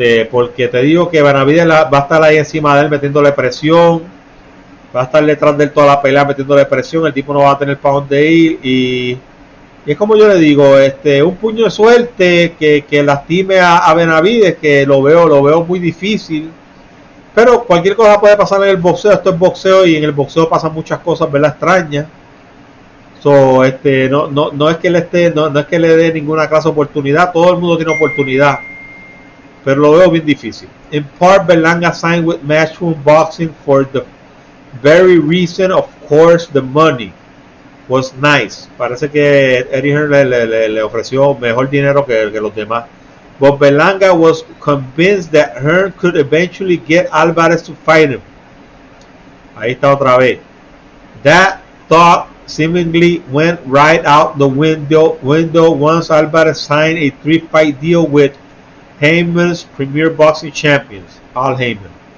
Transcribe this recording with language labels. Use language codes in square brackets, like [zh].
[es] Porque te digo que Benavidez va a estar ahí encima de él metiéndole presión, va a estar detrás de él toda la pelea metiéndole presión, el tipo no va a tener para dónde ir y es como yo le digo, un puño de suerte que lastime a Benavidez, que lo veo muy difícil, pero cualquier cosa puede pasar en el boxeo. Esto es boxeo y en el boxeo pasan muchas cosas, ¿verdad? Extrañas. No es que no es que le dé ninguna clase de oportunidad, todo el mundo tiene oportunidad, pero lo veo bien difícil. [en] In part, Berlanga signed with Matchroom Boxing for the very reason, of course, the money was nice. [es] Parece que Eddie Hearn le ofreció mejor dinero que los demás. [en] But Berlanga was convinced that Hearn could eventually get Alvarez to fight him. [es] Ahí está otra vez. [en] That thought seemingly went right out the window once Alvarez signed a 3-fight deal with Heyman's premier boxing champions, Al Heyman.